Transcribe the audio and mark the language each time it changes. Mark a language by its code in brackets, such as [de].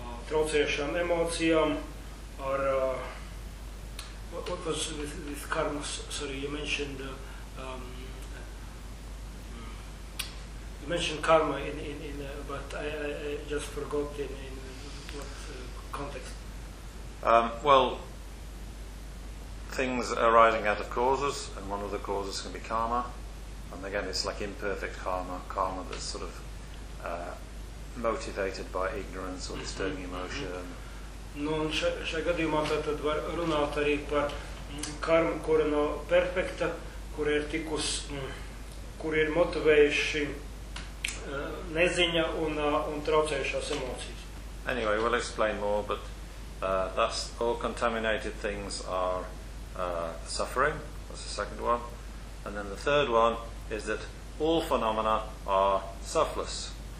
[lv] traucējušām emocijām, ar [en] with karmas, sorry, you mentioned karma but I just forgot in what context. Things arising out of causes, and one of the causes can be karma, and again it's like imperfect karma that's sort of motivated by ignorance or disturbing emotion. [lv] No, un šajā gadījumā tad var runāt arī par karmu, kura nav perfekta, kura ir tikus, kura ir motivējuši neziņa un traucējušās emocijas. [en] Anyway, we'll explain more, but thus all contaminated things are suffering. That's the second one. And then the third one is that all phenomena are selfless.